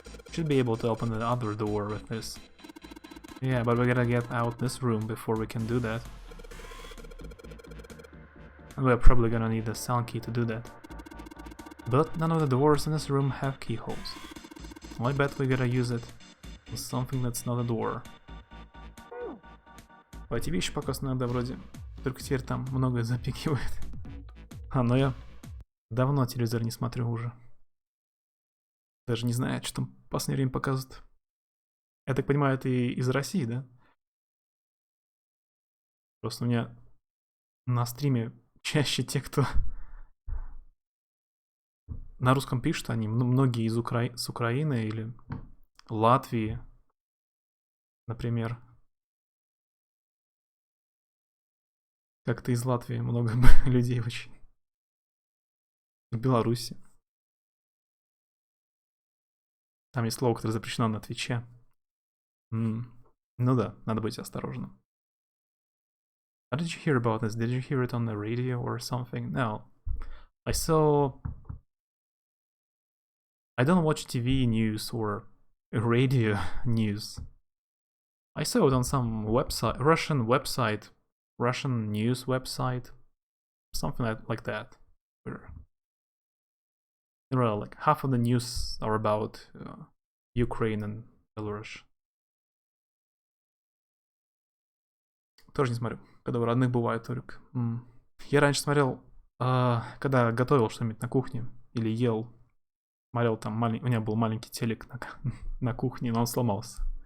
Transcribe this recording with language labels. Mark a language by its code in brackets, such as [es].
[en] Should be able to open the other door with this. Yeah, but we gotta get out this room before we can do that. And we're probably gonna need a sun key to do that. But none of the doors in this room have keyholes. I bet we gotta use it on something that's not a door. [ru] А эти вещи показаны, да, вроде. Только теперь там многое запикивает. Но я давно телевизор не смотрю уже. Даже не знаю, что там в последнее время показывают. Я так понимаю, ты из России, да? Просто у меня на стриме чаще те, кто на русском пишут, они многие из с Украины или Латвии, например. Как-то из Латвии много людей очень. В Беларуси. Там есть слово, которое запрещено на Твиче. Ну да, надо быть осторожным. [en] How did you hear about this? Did you hear it on the radio or something? No. I don't watch TV news or radio news. I saw it on some website, Russian news website, something like that. Where there are like half of the news are about Ukraine and Belarus. [ru] Тоже не смотрю. Когда у родных бывает только. Я раньше смотрел, когда готовил что-нибудь на кухне или ел. Смотрел там, у меня был маленький телек на кухне, но он сломался.